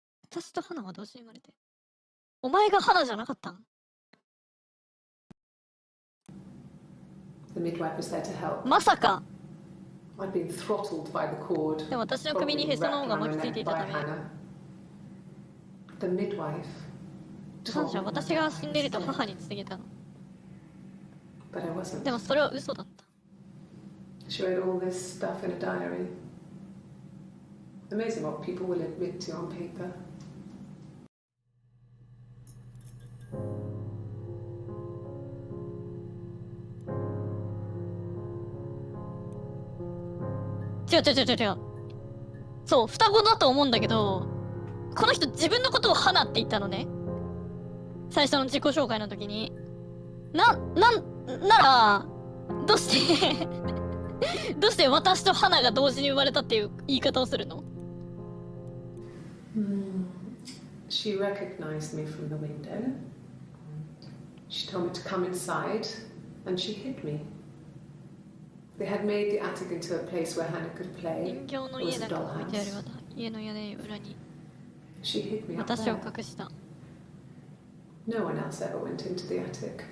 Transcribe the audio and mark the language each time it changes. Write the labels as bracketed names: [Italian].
[Japanese] 私と花は同時に生まれて。お前が花じゃなかったん？ [English] The midwife was there to help. [Japanese] まさか。 [English] I'd been throttled by the cord, [Japanese] でも私の首にへその緒が巻きついていたため、 [English] the midwife [Japanese] 彼女は私が死んでいると母に告げたの。 [English] But I wasn't. [Japanese] でもそれは嘘だった。 [English] She wrote all this stuff in a diary. Amazing what people will admit to on paper. [Japanese] 違う。そう、双子だと思うんだけど、この人自分のことを花って言ったのね。最初の自己紹介の時に。なら、どうして私と花が同時に生まれたっていう言い方をするの？ [English] She recognized me from the window. She told me to come inside, and she hid me. They had made the attic into a place where Hannah could play. [Japanese] 人形の家だと置いてある家の屋根裏に [English] She hid me up [Japanese] 私を [English] there. [Japanese] 隠した。 [English] No one else ever went into the attic.